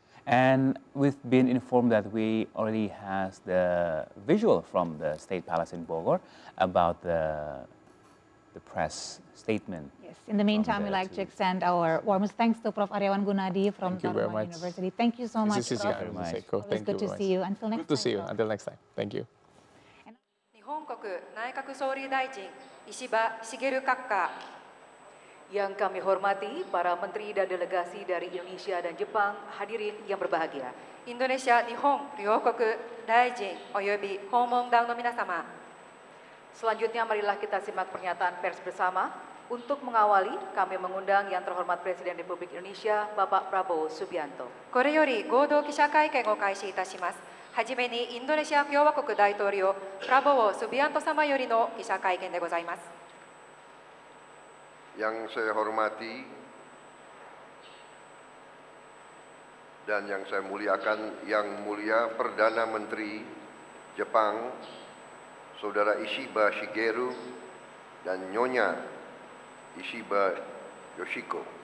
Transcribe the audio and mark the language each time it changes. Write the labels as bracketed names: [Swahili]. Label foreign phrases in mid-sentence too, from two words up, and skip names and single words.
[English] And we've been informed that we already has the visual from the State Palace in Bogor about the press statement. Yes. In the meantime, we'd like to extend our warmest thanks to Prof. Aryawan Gunadi from Dharma University. Thank you so much, Prof. Always good to see you. Until next time. Good to see you. Until next time. Thank you. [Japanese] 日本国内閣総理大臣石破茂閣下. [Indonesian] Yang kami hormati para menteri dan delegasi dari Indonesia dan Jepang, hadirin yang berbahagia. [Japanese] インドネシア日本両国大臣及び訪問団の皆様. [Indonesian] Selanjutnya marilah kita simak pernyataan pers bersama. Untuk mengawali, kami mengundang yang terhormat Presiden Republik Indonesia, Bapak Prabowo Subianto. [Japanese] これより合同記者会見を開始いたします。はじめにインドネシア共和国大統領プラボウ・スビアント様よりの記者会見でございます。 [Indonesian] Yang saya hormati dan yang saya muliakan, Yang Mulia Perdana Menteri Jepang, Saudara Ishiba Shigeru dan Nyonya Ishiba Yoshiko.